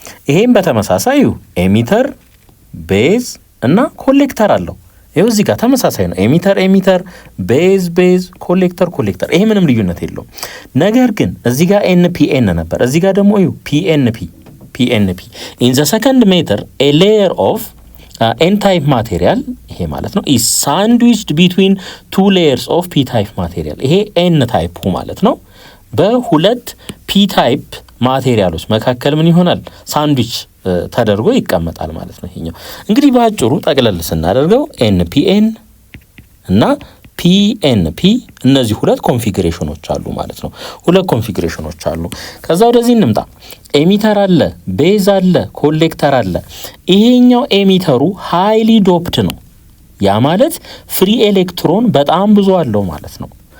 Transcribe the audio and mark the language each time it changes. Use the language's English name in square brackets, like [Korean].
[Amharic] ይሄም በተመሳሳይ ኤሚተር፣ ቤዝ እና ኮሌክተር አለው። ይሄው እዚህ ጋር ተመሳሳይ ነው። ኤሚተር ኤሚተር፣ ቤዝ ቤዝ፣ ኮሌክተር ኮሌክተር። ይሄ ምንም ልዩነት የለውም። ነገር ግን እዚህ ጋር ኤንፒኤን ነበር፣ እዚህ ጋር ደግሞ ፒኤንፒ PNP. [English] In the second method, a layer of N-type material, [Amharic] ይሄ ማለት ነው, [English] is sandwiched between 2 layers of P-type material. [Amharic] ይሄ N-type ማለት ነው። በሁለት P-type ማቴሪያሎች መካከል ምን ይሆናል? ሳንድዊች ተደርጎ ይቀመጣል ማለት ነው። ይሄኛው እንግዲህ በአጭሩ ጠቅለል ስናደርገው NPN እና PNP እነዚህ 2 ኮንፊግሬሽኖች አሉ ማለት ነው። 2 ኮንፊግሬሽኖች አሉ። ከዛ ወደዚህ እንምጣ። ኤሚተር አለ፣ ቤዝ አለ፣ ኮሌክተር አለ። ይሄኛው ኤሚተሩ ሃይሊ ዶፕድ ነው። ያ ማለት ፍሪ ኤሌክትሮን በጣም ብዙ አለው ማለት ነው።